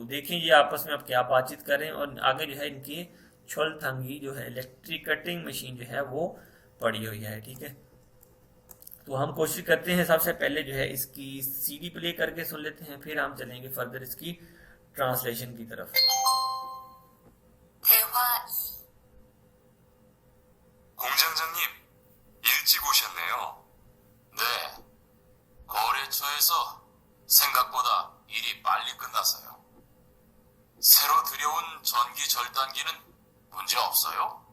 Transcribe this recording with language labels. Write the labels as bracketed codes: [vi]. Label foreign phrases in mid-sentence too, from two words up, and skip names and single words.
[hi] देखें ये आपस में आप क्या बातचीत करें और आगे जो है इनकी छोलथंगी जो है [en] electric cutting machine [hi] जो है वो पड़ी हुई है, ठीक है। तो हम कोशिश करते हैं सबसे पहले जो है इसकी सीडी प्ले करके सुन लेते हैं, फिर हम चलेंगे फर्दर इसकी ट्रांसलेशन की तरफ। [ko] 대화 2. 공장장님, 일찍 오셨네요. 네, 거래처에서 생각보다 일이 빨리 끝났어요. 새로 들여온 전기 절단기는 문제 없어요?